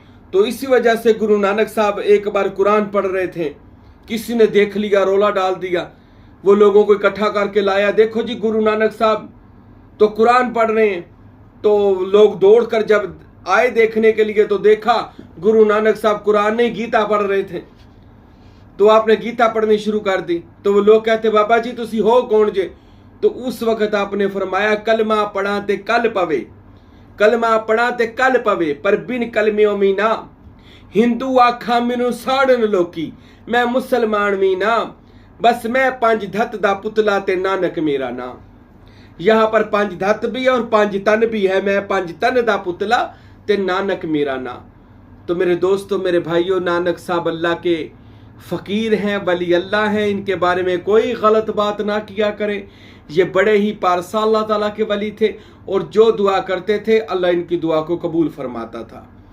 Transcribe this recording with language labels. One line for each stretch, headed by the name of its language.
Urdu: تو اسی وجہ سے گرو نانک صاحب ایک بار قرآن پڑھ رہے تھے، کسی نے دیکھ لیا، رولا ڈال دیا. وہ لوگوں کو اکٹھا کر کے لایا، دیکھو جی گرو نانک صاحب تو قرآن پڑھ رہے ہیں. تو لوگ دوڑ کر جب آئے دیکھنے کے لیے تو دیکھا گرو نانک صاحب قرآن نہیں گیتا پڑھ رہے تھے. تو آپ نے گیتا پڑھنی شروع کر دی. تو وہ لوگ کہتے بابا جی
Punjabi: تسی ہو کون جے؟
Urdu: تو اس وقت آپ نے فرمایا
Punjabi: کلمہ پڑھا تے کل پوے، کلمہ پڑھا تے کل پوے، پر بن کلمیوں مینا ہندو آکھا مینوں ساڑن لوکی، میں مسلمان مینا، بس میں 5 دھت دا پتلا تے نانک میرا نام.
Urdu: یہاں پر 5 دھت بھی ہے اور 5 تن بھی ہے،
Punjabi: میں 5 تن دا پتلا تے نانک میرا نام.
Urdu: تو میرے دوستو، میرے بھائیو، نانک صاحب اللہ کے فقیر ہیں، ولی اللہ ہیں. ان کے بارے میں کوئی غلط بات نہ کیا کریں. یہ بڑے ہی پارسا اللہ تعالیٰ کے ولی تھے، اور جو دعا کرتے تھے اللہ ان کی دعا کو قبول فرماتا تھا.